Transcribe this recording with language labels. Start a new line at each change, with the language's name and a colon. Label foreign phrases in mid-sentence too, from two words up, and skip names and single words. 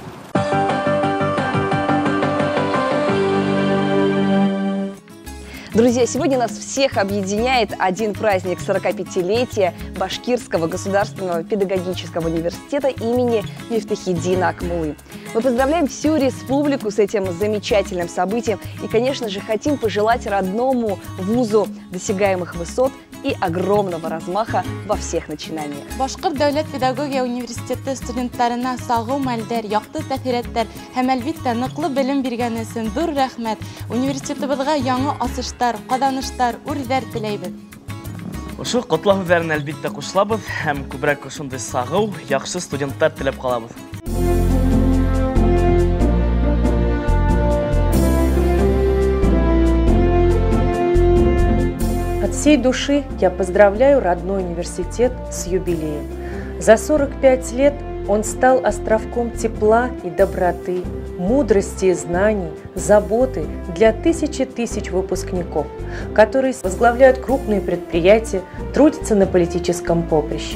Russian: Друзья, сегодня нас всех объединяет один праздник 45-летия Башкирского государственного педагогического университета имени Мифтахиддина Акмуллы. Мы поздравляем всю республику с этим замечательным событием и, конечно же, хотим пожелать родному вузу достигаемых высот и огромного размаха во всех начинаниях.
Bashkir: Башкир дәүләт педагогия университеты студентларына сагу мәлдәр, якты тәэсирләр һәм әлбиттә ныклы белем биргән өчен зур рәхмәт. Университетыбызга яңа асыштар, каданыштар, үрләр теләйбез. Ошо котлау сүзләрен әлбиттә кушылабыз һәм күбрәк шундый сагу, яхшы студентлар теләп калабыз.
Russian: От всей души я поздравляю родной университет с юбилеем. За 45 лет он стал островком тепла и доброты, мудрости и знаний, заботы для тысячи тысяч выпускников, которые возглавляют крупные предприятия, трудятся на политическом поприще.